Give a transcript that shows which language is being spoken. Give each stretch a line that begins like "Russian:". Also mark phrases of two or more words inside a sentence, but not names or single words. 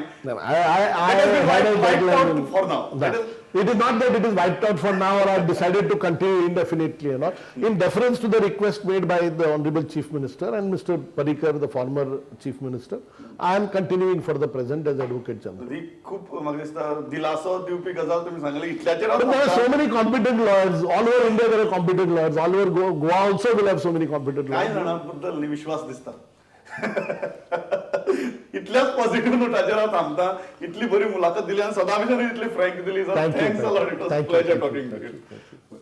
English: No, I had a deadline for now. It is not that it is wiped out for now or I have decided to continue indefinitely or not. In deference to the request made by the Honorable Chief Minister and Mr. Parrikar, the former Chief Minister, I am continuing for the present as Advocate General.
Konkani: खूप म्हाका दिसता दिलासो दिवपी गजाल तुम्ही सांगली इतल्याचेर
English: But there are so many competent lawyers. All over India there are competent lawyers. All over Goa also will have so many competent काय lawyers.
Konkani: जाणांबद्दल विश्वास दिसता इतल्याच पॉझिटिव्ह नोटाचेर हांव थांबता. इतली बरी मुलाखत दिली आनी सदां भशेन इतली फ्रँक दिली.
English: Thanks a lot. It was pleasure talking to you.